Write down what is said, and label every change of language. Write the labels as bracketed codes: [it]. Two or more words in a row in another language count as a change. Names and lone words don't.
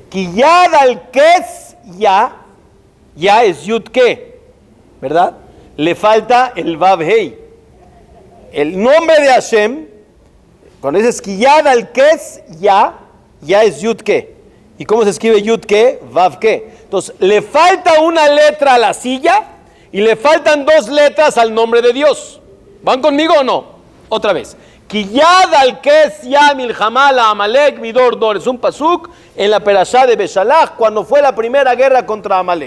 [he] כי יד על כס יה [es] es [he] יוד קה, [es] ¿verdad? Le falta el [he] וו הא. [es] El nombre de Hashem, cuando dices [he] כי יד על כס יה [es] es [he] יוד קה. [es] ¿Y cómo se escribe [he] יוד קה? וו קה. [es] Entonces, le falta una letra a la silla y le faltan 2 letras al nombre de Dios. ¿Van conmigo o no? Otra vez. [he] כי יד על כס יה מלחמה לה' בעמלק מדר דר. [es] Es un pasuk en la perashá de Beshalach cuando fue la primera guerra contra Amalek.